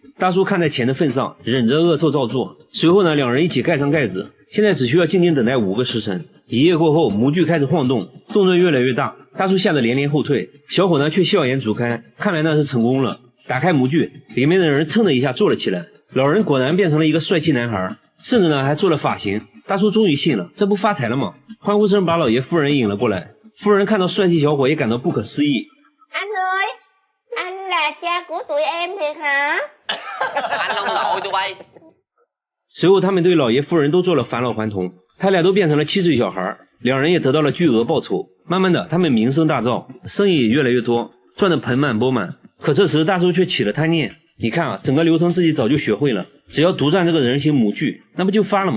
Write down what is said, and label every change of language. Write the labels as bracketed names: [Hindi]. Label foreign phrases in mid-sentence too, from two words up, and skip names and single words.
[Chinese] 大叔看在钱的份上，忍着恶臭照做。随后呢两人一起盖上盖子，现在只需要静静等待5个时辰。1夜过后，模具开始晃动，动作越来越大，大叔吓得连连后退，小伙呢却笑颜逐开，看来那是成功了。打开模具，里面的人噌的一下坐了起来，老人果然变成了一个帅气男孩，甚至呢还做了发型。大叔终于信了，这不发财了吗？欢呼声把老爷夫人引了过来。夫人看到帅气小伙也感到不可思议。 [Vietnamese] Anh ơi, anh là cha của tụi em thiệt hả? Anh ông nội tụi bay。 [Chinese] 随后他们对老爷夫人都做了返老还童，他俩都变成了7岁小孩，两人也得到了巨额报酬。慢慢的他们名声大噪，生意也越来越多，赚得盆满钵满。可这时大叔却起了贪念，你看啊，整个流程自己早就学会了，只要独占这个人形模具，那不就发了吗？